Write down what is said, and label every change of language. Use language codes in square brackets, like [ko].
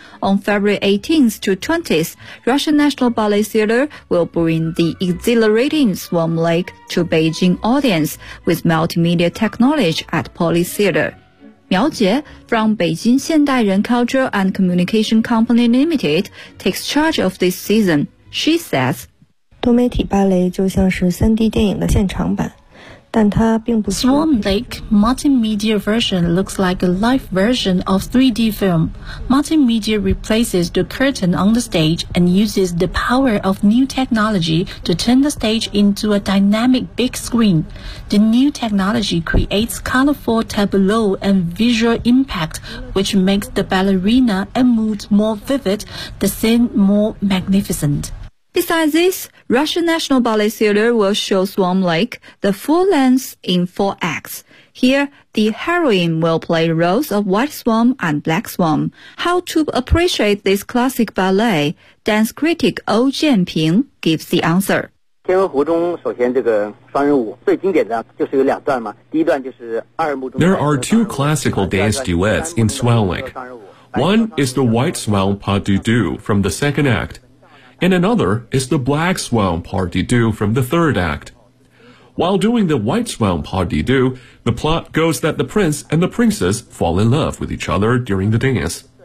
[en] On February 18th to 20th, Russian National Ballet Theater will bring the exhilarating Swan Lake to Beijing audience with multimedia technology at Poly Theater. Miao Jie from Beijing Xiandai Ren Culture and Communication Company Limited takes charge of this season. She says, [zh] 多媒体芭蕾就像是 3D 电影的现场版。但它并不 [en] 是 Swan Lake Multimedia version looks like a live version of 3D film. Multimedia replaces the curtain on the stage and uses the power of new technology to turn the stage into a dynamic big screen. The new technology creates colorful tableau and visual impact, which makes the ballerina and mood more vivid, the scene more magnificent. Besides this, Russian National Ballet Theatre will show Swan Lake the full length in four acts. Here, the heroine will play the roles of White Swan and Black Swan. How to appreciate this classic ballet? Dance critic Ou Jianping gives the answer. [zh] 天鹅湖中首先这个双人舞最经典的就是有两段嘛，第一段就是二人舞中。 [en] There are two classical dance duets in Swan Lake. One is the White Swan Pas de Deux from the second act. And another is the Black Swan Pas de Deux from the third act. While doing the White Swan Pas de Deux, the plot goes that the prince and the princess fall in love with each other during the dance.